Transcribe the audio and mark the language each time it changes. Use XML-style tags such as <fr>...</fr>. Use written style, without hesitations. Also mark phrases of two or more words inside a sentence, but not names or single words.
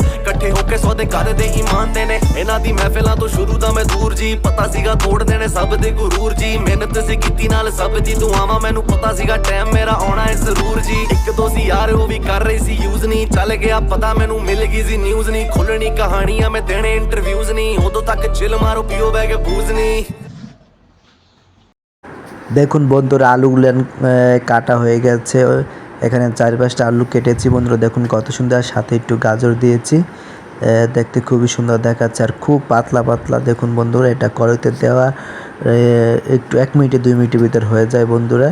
<pa>ਇਕੱਠੇ ਹੋ ਕੇ ਸੌਦੇ ਕਰਦੇ ਇਮਾਨਦੇ ਨੇ ਇਹਨਾਂ ਦੀ ਮਹਿਫਿਲਾਂ ਤੋਂ ਸ਼ੁਰੂ ਦਾ ਮੈਂ ਦੂਰ ਜੀ ਪਤਾ ਸੀਗਾ ਤੋੜ ਦੇਣੇ ਸਭ ਦੇ ਗੁਰੂਰ ਜੀ ਮਿਹਨਤ ਸੀ ਕੀਤੀ ਨਾਲ ਸਭ ਦੀ ਦੁਆਵਾਂ ਮੈਨੂੰ ਪਤਾ ਸੀਗਾ ਟਾਈਮ ਮੇਰਾ ਆਉਣਾ ਹੈ ਜ਼ਰੂਰ ਜੀ ਇੱਕ ਦੋ ਸੀ ਯਾਰ ਉਹ ਵੀ ਕਰ ਰਹੀ ਸੀ ਯੂਜ਼ ਨਹੀਂ ਚੱਲ ਗਿਆ ਪਤਾ ਮੈਨੂੰ ਮਿਲ ਗਈ ਸੀ ਨਿਊਜ਼ ਨਹੀਂ ਖੁੱਲਣੀ ਕਹਾਣੀਆਂ ਮੈਂ ਦੇਣੇ ਇੰਟਰਵਿਊਜ਼ ਨਹੀਂ ਉਦੋਂ ਤੱਕ ਚਿਲ ਮਾਰੋ ਪੀਓ ਬੈ ਕੇ ਬੂਜ਼ ਨਹੀਂ।</pa> <bn>দেখুন বন্ধুরা, আলুগুলো কাটা হয়ে গেছে। এখানে 4-5টা আলু কেটেছি বন্ধুরা। দেখুন কত সুন্দর, সাথে একটু গাজর দিয়েছি। দেখতে খুবই সুন্দর দেখাচ্ছে আর খুব পাতলা পাতলা। দেখুন বন্ধুরা, এটা কড়াইতে দেওয়া একটু 1 মিনিটে 2 মিনিটের ভিতর হয়ে যায় বন্ধুরা।</bn>